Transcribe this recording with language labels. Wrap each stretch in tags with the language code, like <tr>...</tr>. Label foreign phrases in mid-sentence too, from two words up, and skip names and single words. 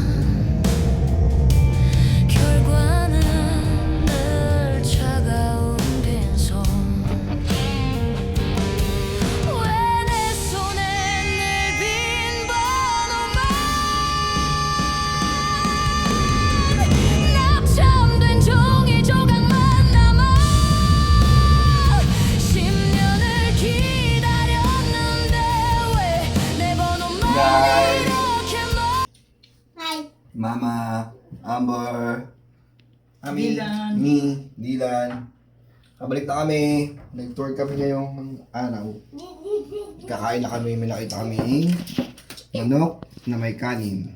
<ko>결과는 늘 차가운 빈손 왜 내 손에 늘 빈 번호만 낙첨된 종이 조각만 남아 10년을 기다렸는데 왜 내 번호만 이렇게</ko> <en>Hi. Mama, Amber, Ami, me, Dylan.</en> <tl>Kabalik na kami. Nag-tour kami ngayong araw. Kakain na kami. May nakita kami manok na may kanin.</tl>